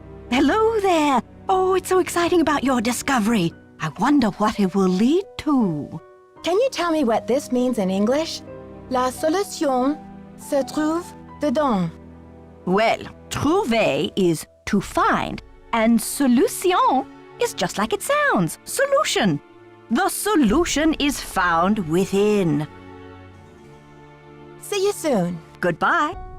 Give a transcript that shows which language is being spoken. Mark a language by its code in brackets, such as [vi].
[en] Hello there! Oh, it's so exciting about your discovery. I wonder what it will lead to. Can you tell me what this means in English? [fr] La solution se trouve dedans. [en] Well, trouver is to find, and solution is just like it sounds, solution. The solution is found within. See you soon. Goodbye.